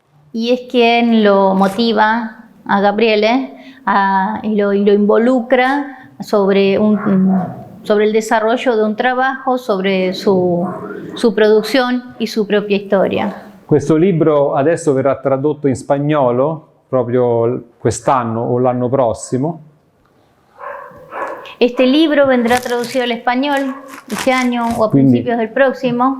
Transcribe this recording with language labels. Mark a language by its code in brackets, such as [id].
[es] Y es quien lo motiva a Gabriele y lo involucra sobre el desarrollo de un trabajo, sobre su producción y su propia historia. [it] Questo libro adesso verrà tradotto in spagnolo proprio quest'anno o l'anno prossimo. [es] Este libro vendrá traducido al español este año o a principios del próximo.